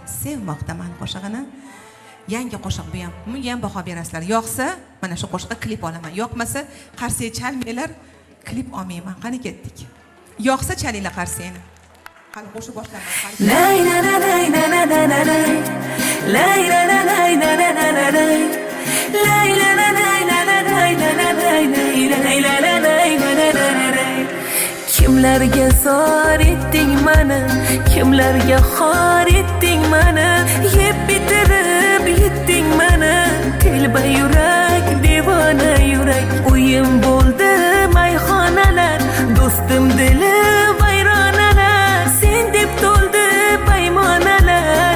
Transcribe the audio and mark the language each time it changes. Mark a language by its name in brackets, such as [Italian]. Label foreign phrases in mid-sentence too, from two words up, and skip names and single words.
[Uzbek] sevmoqdaman qo'shig'ini. Yangi qo'shiq bu ham. Bunga ham baho berasizlar. Yoqsa, mana shu qo'shiqqa klip olaman. Yoqmasa, qarsiga chalmanglar, klip olmayman. Qani ketdik. Yoqsa chalinglar qarsini. Hali qo'shiq boshlaman. Lay la la lay la la la la lay. Lay la la lay la la la la lay. Lay la la lay la la lay la la lay. Lay la la lay la la la lay. Kimlarga zor etding mani, kimlarga xor etding mani, yeb bitirib yetding mani. Telba yurak, devona yurak, o'yim bo'ldi mayxonalar, do'stim dili vayronalar, sen deb to'ldi paymonalar.